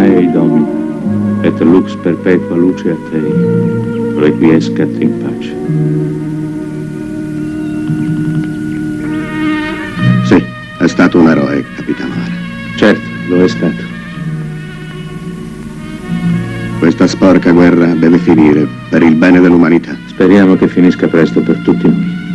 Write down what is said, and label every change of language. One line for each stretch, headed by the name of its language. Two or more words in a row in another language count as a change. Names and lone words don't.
Latin: ei Domini, et lux perpetua luce a Tei, requiescat in pace.
Italian: Sì, è stato un eroe, capitano Hara. Certo, lo è stato. Questa sporca guerra deve finire per il bene dell'umanità. Speriamo che finisca presto per tutti noi.